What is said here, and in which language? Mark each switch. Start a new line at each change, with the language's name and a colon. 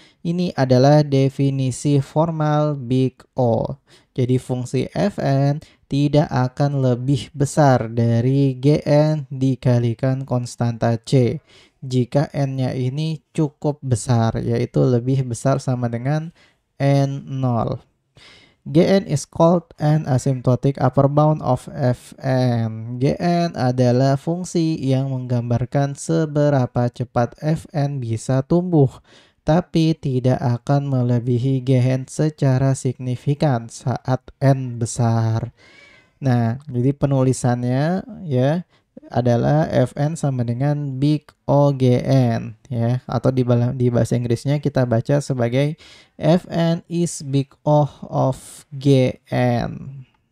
Indonesian: Ini adalah definisi formal Big O. Jadi fungsi Fn tidak akan lebih besar dari Gn dikalikan konstanta C jika N-nya ini cukup besar, yaitu lebih besar sama dengan N0.
English: Gn is called an asymptotic upper bound of Fn.
Indonesian: Gn adalah fungsi yang menggambarkan seberapa cepat Fn bisa tumbuh, tapi tidak akan melebihi Gn secara signifikan saat N besar. Nah, jadi penulisannya ya adalah Fn sama dengan Big OGN ya, atau di bahasa Inggrisnya kita baca sebagai
English: Fn is Big O of Gn.